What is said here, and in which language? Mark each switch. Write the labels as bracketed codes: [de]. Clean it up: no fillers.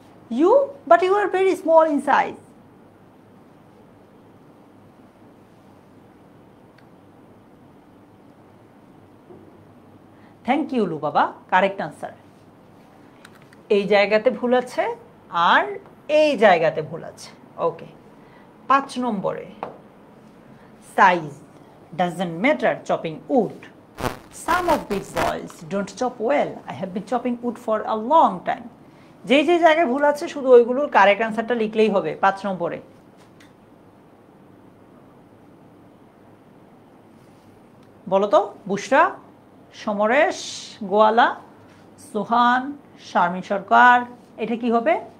[en] You, but you are very small in size. Thank you লু বাবা, correct answer. [bn] এই জায়গাতে ভুল আছে আর এই জায়গাতে ভুল আছে। [en] Okay, 5 নম্বরে size doesn't matter chopping wood. Some of big boys don't chop well. I have been chopping wood for a long time. [bn] যে যে জায়গায় ভুল আছে শুধু ওইগুলোর কারেক্ট আনসারটা লিখলেই হবে 5 নম্বরে। বলো তো? বুশরা, সমরেশ, গোয়ালা, সুহান, শারমিন সরকার, এটা কি হবে?